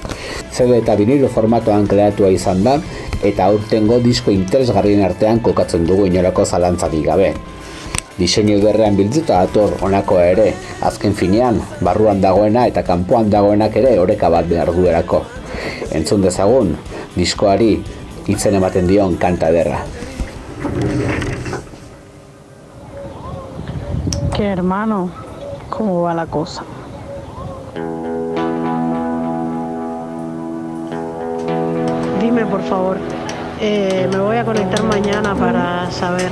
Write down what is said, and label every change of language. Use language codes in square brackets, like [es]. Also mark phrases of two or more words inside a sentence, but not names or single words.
[eu] CD eta vinilo formatoan kreatua izan da, eta aurtengo disko interesgarrien artean kokatzen dugu inolako zalantzarik gabe. Diseinu ederrean biltzita dator honakoa ere, azken finean, barruan dagoena eta kanpoan dagoenak ere oreka bat behar duerako. Entzun dezagun, diskoari izen ematen dion kanta ederra. [es] Que hermano, ¿cómo va la cosa? Dime por favor, me voy a conectar mañana para saber.